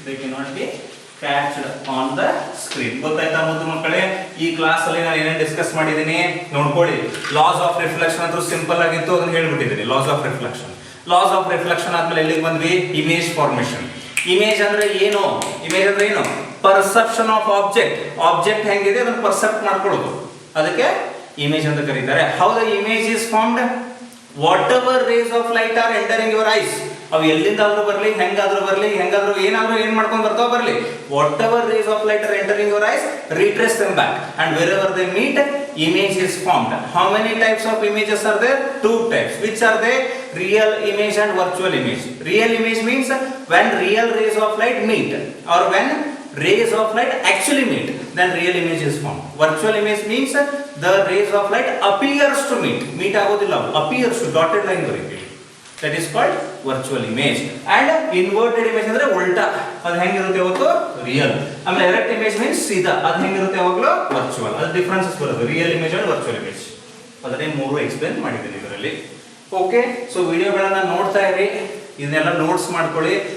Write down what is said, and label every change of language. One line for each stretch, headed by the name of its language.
English: They cannot be catched on the screen.
Kannada: ಗೊತ್ತಾಯ್ತಾ ಮುದ್ದು ಮಕ್ಕಳೇ? ಈ ಕ್ಲಾಸ್ ಅಲ್ಲಿ ನಾನು ಏನೇನು ಡಿಸ್ಕಸ್ ಮಾಡಿದ್ದೀನಿ ನೋಡ್ಕೊಳ್ಳಿ. ಲಾಸ್ ಆಫ್ ರಿಫ್ಲೆಕ್ಷನ್ ಅಂತೂ ಸಿಂಪಲ್ ಆಗಿತ್ತು, ಅದನ್ನ ಹೇಳ್ಬಿಟ್ಟಿದ್ದೀನಿ. ಲಾಸ್ ಆಫ್ ರಿಫ್ಲೆಕ್ಷನ್ ಆದ್ಮೇಲೆ ಎಲ್ಲಿಗೆ ಬಂದ್ವಿ, ಇಮೇಜ್ ಫಾರ್ಮೇಷನ್. ಇಮೇಜ್ ಅಂದ್ರೆ ಏನು, ಪರ್ಸೆಪ್ಷನ್ ಆಫ್ ಆಬ್ಜೆಕ್ಟ್ ಹೆಂಗಿದೆ ಅದನ್ನ ಪರ್ಸೆಪ್ಟ್ ಮಾಡ್ಕೊಳ್ಳೋದು, ಅದಕ್ಕೆ ಇಮೇಜ್ ಅಂತ ಕರೀತಾರೆ.
English: How the image is formed, whatever rays of light are entering your eyes.
Kannada: ಅವು ಎಲ್ಲಿಂದಾದ್ರೂ ಬರಲಿ, ಹೆಂಗಾದ್ರೂ ಏನಾದ್ರೂ ಏನ್ ಮಾಡ್ಕೊಂಡು ಬರ್ತಾವ ಬರಲಿ,
English: Whatever rays of light are entering your eyes, retrace them back, and wherever they meet, image is formed. How many types of images are there? Two types. Which are they? Real image and virtual image. Real image means when real rays of light meet, or when rays of light actually meet, then real image is formed. Virtual image means the rays of light appears to meet ಆಗೋದಿಲ್ಲ, appears to, dotted line ಬರೀತೀವಿ, that is called virtual image.
Kannada: And inverted image ಅಂದ್ರೆ ಉಲ್ಟಾ, ಅದು ಹೆಂಗಿರುತ್ತೆ ಇವತ್ತು, real. ಆಮೇಲೆ erect image means ಸೀದಾ, ಅದು ಹೆಂಗಿರುತ್ತೆ ಯಾವಾಗಲೂ ವರ್ಚುವಲ್. ಅದು ಡಿಫರೆನ್ಸಸ್ ಬರೋದು real image and virtual image. ಅದನ್ನೇ ಮೂರು ಎಕ್ಸ್ಪ್ಲೇನ್ ಮಾಡಿದ್ದೀನಿ ಇದರಲ್ಲಿ. ಓಕೆ, ಸೊ ವಿಡಿಯೋಗಳನ್ನ ನೋಡ್ತಾ ಇರಿ, ಇದನ್ನೆಲ್ಲ ನೋಟ್ಸ್ ಮಾಡ್ಕೊಳ್ಳಿ.